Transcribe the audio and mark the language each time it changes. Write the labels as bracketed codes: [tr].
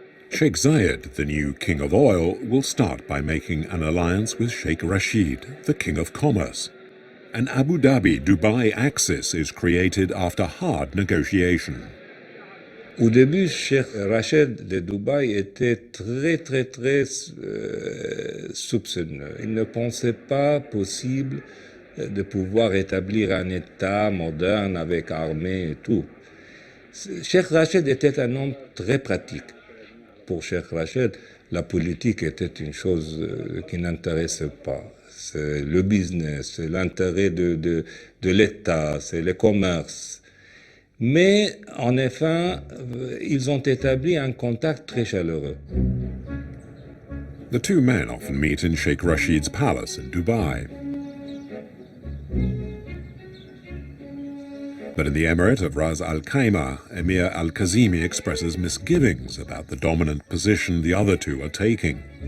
[en] Sheikh Zayed, the new king of oil, will start by making an alliance with Sheikh Rashid, the king of commerce. An Abu Dhabi-Dubai axis is created after hard negotiation. [fr] Au début, Sheikh Rachid de Dubaï était très soupçonneux. Il ne pensait pas possible de pouvoir établir un État moderne avec armée et tout. Sheikh Rachid était un homme très pratique. Pour Sheikh Rachid, la politique était une chose qui n'intéressait pas. C'est le business, c'est l'intérêt de l'État, c'est le commerce. Mais en effet, ils ont établi un contact très chaleureux. [en] The two men often meet in Sheikh Rashid's palace in Dubai. But in the Emirate of Ras Al Khaimah, Emir Al Kazimi expresses misgivings about the dominant position the other two are taking.